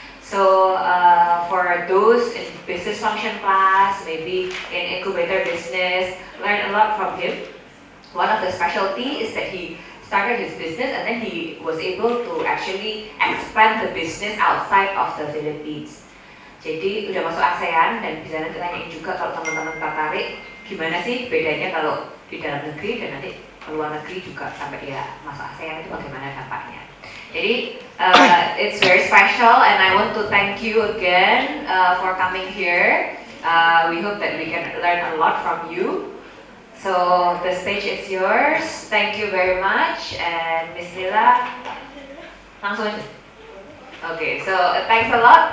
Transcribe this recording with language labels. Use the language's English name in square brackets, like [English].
[English] So for those in business function class, maybe in incubator business, learn a lot from him. One of the specialty is that he started his business and then he was able to actually expand the business outside of the Philippines. [Indonesian] Jadi udah masuk ASEAN dan bisa nanti tanyain juga kalau teman-teman tertarik gimana sih bedanya kalau di dalam negeri dan nanti ke luar negeri juga sampai dia masuk ASEAN itu bagaimana dampaknya. Jadi [English] it's very special and I want to thank you again for coming here. We hope that we can learn a lot from you. So the stage is yours. Thank you very much. And Miss Lila, [Indonesian] langsung aja. [English] Okay, so thanks a lot.